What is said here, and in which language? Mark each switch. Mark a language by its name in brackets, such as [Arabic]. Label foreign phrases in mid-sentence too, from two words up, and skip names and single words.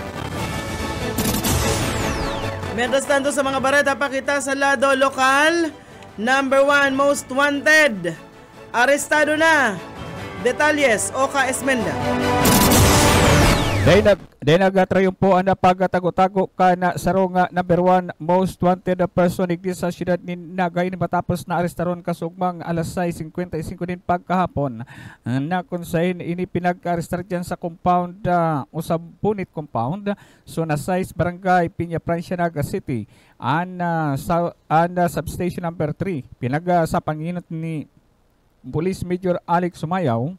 [Bikol] Mientras tanto sa mga bareta pakita sa lado lokal, [English] number 1 most wanted. [Bikol] Arestado na. Detalles, Oka Esmenda. Dahil nagatrayon po ang napagatago-tago ka na sarong [English] number 1 most wanted person [Bikol] igdi sa siyudad ni Naga ini matapos na arestaron kasugmang alas 6:55 din pagkahapon na kung saan ini pinag-arestar dyan sa compound o sa Punit compound so na 6 barangay Piña Francia, Naga City an substation number 3 sa panginot ni Police Major Alex Sumayaw.